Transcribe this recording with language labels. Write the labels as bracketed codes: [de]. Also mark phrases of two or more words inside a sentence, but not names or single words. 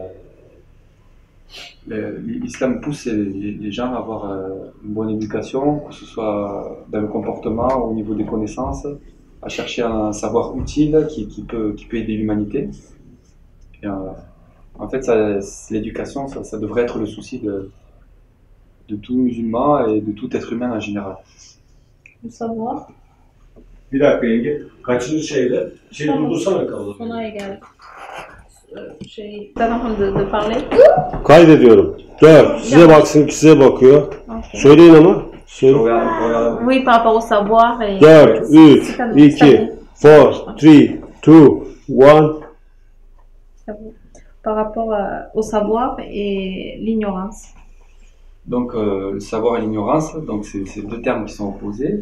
[fr] L'islam pousse les gens à avoir une bonne éducation, que ce soit dans le comportement, au niveau des connaissances, à chercher un savoir utile qui peut aider l'humanité. Et, en fait, l'éducation, ça devrait être le souci de tout musulman et de tout être humain en général. Le savoir. [tr] Bir dakika yenge. Kaçıncı şeyde? Tamam. Durdursana kaldı. Sonraya geldik. [fr] T'es en train de parler? [tr] Kaydediyorum. 4. Size baksın ki size bakıyor. [en] Okay. [tr] Söyleyin ama. Söyle. [fr] Oui, par rapport au savoir. Et 4, 3, 2, 4, 3, 2, 1. Par rapport au savoir et l'ignorance. Donc, le savoir et l'ignorance, donc c'est deux termes qui sont opposés.